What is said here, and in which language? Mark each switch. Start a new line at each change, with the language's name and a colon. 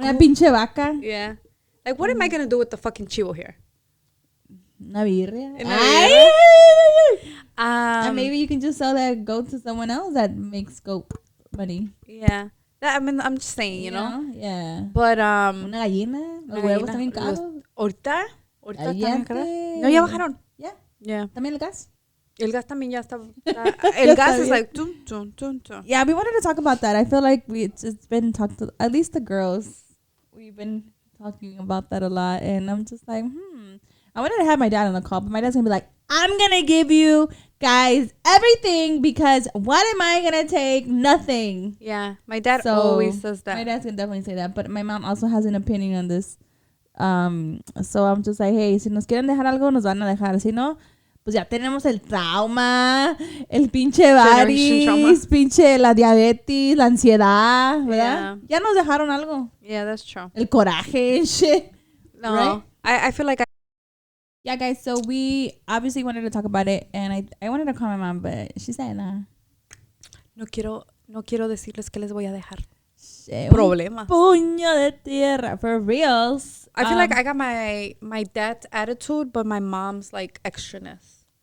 Spanish: Una pinche vaca.
English: yeah. Like, what am I gonna do with the fucking chivo here?
Spanish: Una birria. Una Ay! birria.
English: And maybe you can just sell that goat to someone else that makes goat money. Yeah. I mean, I'm just saying, you know? Yeah. But
Spanish: Una gallina. Los huevos también caros. Ahorita están bien caros. Cállate. No, ya bajaron.
English: Yeah. Yeah.
Spanish: También el gas. El gas también ya está. El gas
English: is like
Spanish: tum, tum, tum, tum.
English: Yeah, we wanted to talk about that. I feel like it's been talked to, at least the girls. We've been talking about that a lot, and I'm just like, I wanted to have my dad on the call, but my dad's gonna be like, I'm gonna give you guys everything because what am I gonna take? Nothing. Yeah, my dad So, always says that. My dad's gonna definitely say that, but my mom also has an opinion on this. So I'm just like, hey,
Spanish: si nos quieren dejar algo, nos van a dejar. Si no, pues ya tenemos el trauma, el pinche varis, pinche la diabetes, la ansiedad, ¿verdad?
English: Yeah.
Spanish: Ya nos dejaron algo.
English: Yeah, that's true.
Spanish: El coraje,
English: shit. No, Right? I feel like Yeah, guys, so we obviously wanted to talk about it, and I wanted to call my mom, but she said, nah.
Spanish: no quiero decirles que les voy a dejar
English: Shit,
Spanish: problemas. Puño de tierra,
English: for reals. I feel like I got my dad's attitude, but my mom's like extraness.